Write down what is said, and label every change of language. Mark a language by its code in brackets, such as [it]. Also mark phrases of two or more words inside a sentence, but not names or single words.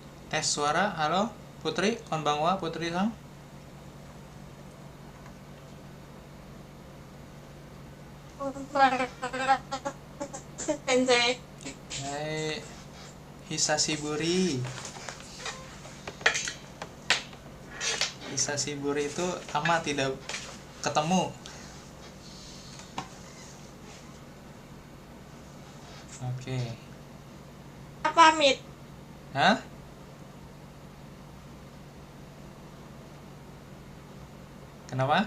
[id] Tes suara, halo Putri, [ja] こんばんは Putri さん. Sensei. はい、久しぶり. [id] Hisashiburi itu lama tidak ketemu. Oke. Pamit. Hah? Kenapa?